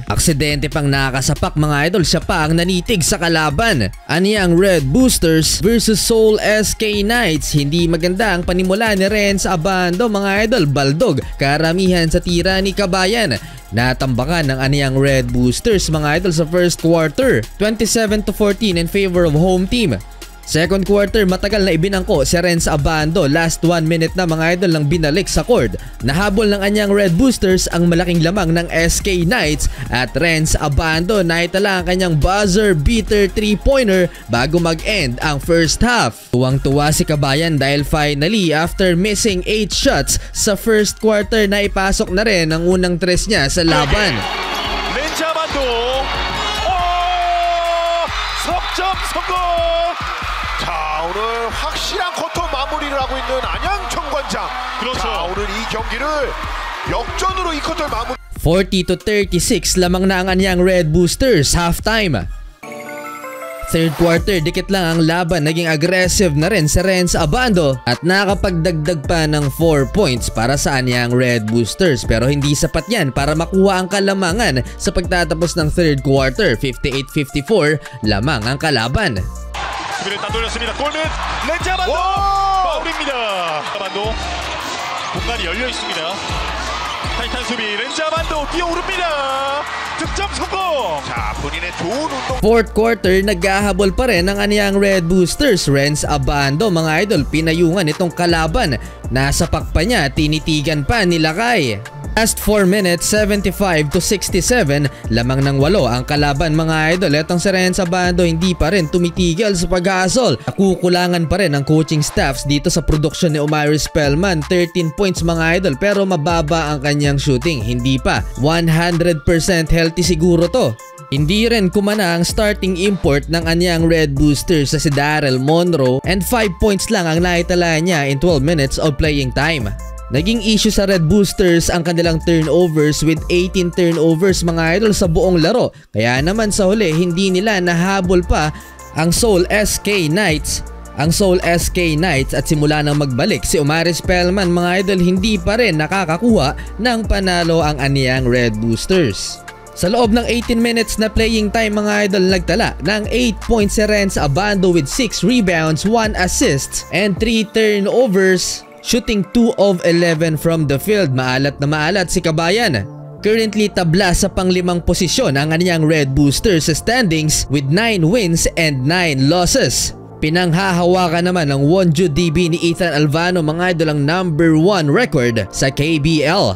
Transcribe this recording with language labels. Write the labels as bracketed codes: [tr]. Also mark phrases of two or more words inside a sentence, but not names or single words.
[tl] Aksidente pang nakasapak mga idol, siya pa ang nanitig sa kalaban. Anyang Red Boosters versus Seoul SK Knights. Hindi maganda ang panimula ni Renz Abando mga idol, baldog karamihan sa tira ni Kabayan. Natambakan ng Anyang Red Boosters mga idol sa [en] first quarter, [tl] 27-14 [en] in favor of home team. Second quarter, [tl] matagal na ibinangko si Renz Abando. [en] Last 1 minute [tl] na mga idol nang binalik sa court. Nahabol ng Anyang Red Boosters ang malaking lamang ng SK Knights at Renz Abando naitala ang kanyang [en] buzzer beater 3-pointer [tl] bago mag-end ang [en] first half. [tl] Tuwang-tuwa si Kabayan dahil [en] finally after missing 8 shots [tl] sa [en] first quarter [tl] na ipasok na rin ang unang tres niya sa laban. Renz Abando! [ko] 석점 성공! 자, 오늘 확실한 쿼터 마무리를 하고 있는 안양 청관장. 그렇죠. 자, 오늘 이 경기를 역전으로 이 쿼터를 마무리. [tl] 40-36 lamang na ang Anyang Red Boosters halftime. [en] Third quarter, [tl] dikit lang ang laban, naging aggressive na rin si Renz Abando at nakapagdagdag pa ng 4 points para sa Anyang Red Boosters, pero hindi sapat yan para makuha ang kalamangan sa pagtatapos ng [en] third quarter. [tl] 58-54 lamang ang kalaban. [ko] 수비를 따돌렸습니다. 골밑 렌즈 아반도 파울입니다. 아반도 공간이 열려 있습니다. 타이탄 수비 렌즈 아반도 뛰어오릅니다. 득점 성공. 자, 본인의 좋은 운동. [en] Fourth quarter, [tl] naghahabol pa rin ang Anyang Red Boosters. Renz Abando mga idol, pinayungan itong kalaban. Nasa pakpa niya, tinitigan pa ni Lakay. [en] Last 4 minutes, [tl] 75-67 lamang ng 8 ang kalaban mga idol. Etong si Renz Abando hindi pa rin tumitigil sa pag-aasol. Nakukulangan pa rin ang [en] coaching staffs [tl] dito sa produksyon ni Omari Spellman. 13 points mga idol, pero mababa ang kanyang shooting. Hindi pa 100% healthy siguro to. Hindi rin kumana ang [en] starting import [tl] ng Anyang Red Boosters sa si Daryl Monroe, and 5 points lang ang naitala niya [en] in 12 minutes of playing time. [tl] Naging issue sa Red Boosters ang kanilang turnovers [en] with 18 turnovers [tl] mga idol sa buong laro. Kaya naman sa huli, hindi nila nahabol pa ang Seoul SK Knights. Ang Seoul SK Knights at simula nang magbalik si Omari Spellman mga idol, hindi pa rin nakakakuha ng panalo ang Anyang Red Boosters. Sa loob ng 18 minutes na [en] playing time [tl] mga idol, nagtala ng 8 points si Renz Abando [en] with 6 rebounds, 1 assist and 3 turnovers. Shooting 2 of 11 from the field. [tl] Maalat na maalat si Kabayan. Currently tabla sa panglimang posisyon ang Anyang Red Boosters sa standings [en] with 9 wins and 9 losses. [tl] Pinanghahawakan naman ng Wonju DB ni Ethan Alvano mga idol ang [en] number 1 record [tl] sa KBL.